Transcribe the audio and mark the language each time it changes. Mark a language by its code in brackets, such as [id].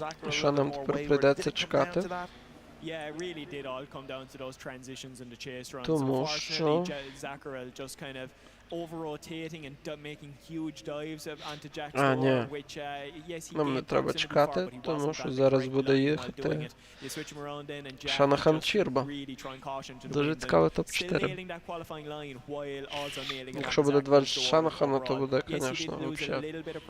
[uk] Що нам тепер прийдеться чекати? [en] Yeah, it really did all come down to those transitions in the chase runs. [uk] Тому що [en] Zakharov just kind of over-rotating and making huge dives onto Jack's door, which, yes, he [uk] нам не треба чекати, тому що зараз буде їхати Шанахан Чірба. Дуже цікавий топ-4. Якщо буде два Шанахана, то буде, звісно, взагалі.